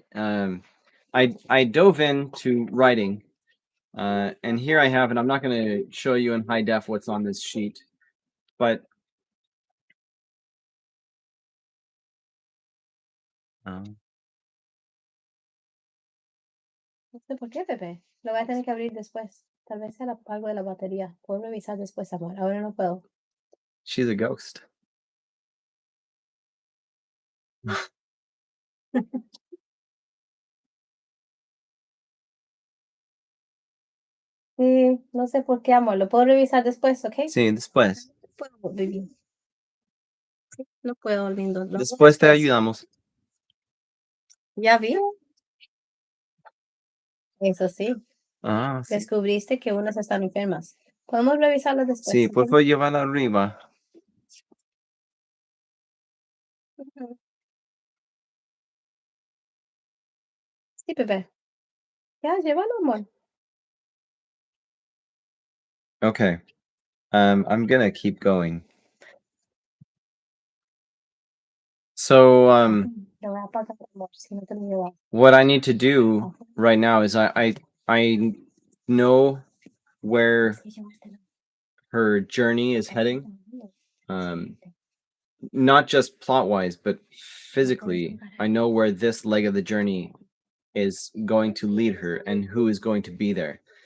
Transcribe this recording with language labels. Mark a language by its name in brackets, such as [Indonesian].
[English] I dove into writing, and here I have, and I'm not going to show you in high def what's on this sheet, but um, [Spanish] No sé por qué, Pepe. Lo voy a tener que abrir después. Tal vez sea algo de la batería. Puedo revisar después, amor. Ahora no puedo. [English] she's a ghost. [Spanish] Sí, no sé por qué, amor. Lo puedo revisar después, ¿ok? Sí, después. No puedo, baby. Sí, no puedo, lindo. Lo hago Después te después. ayudamos. Ya vi. Eso sí, Ah, sí. descubriste que unas están enfermas. Podemos revisarlas después. Sí, por favor, llévala arriba. Ujú. Sí, bebé. Ya, llévalo, amor. [English] Okay. I'm gonna keep going. So, [Spanish] Te voy a apagar, amor, si no te lo llevas. [English] what I need to do right now is I know where her journey is heading. Not just plot wise, but physically. I know where this leg of the journey is going to lead her and who is going to be there.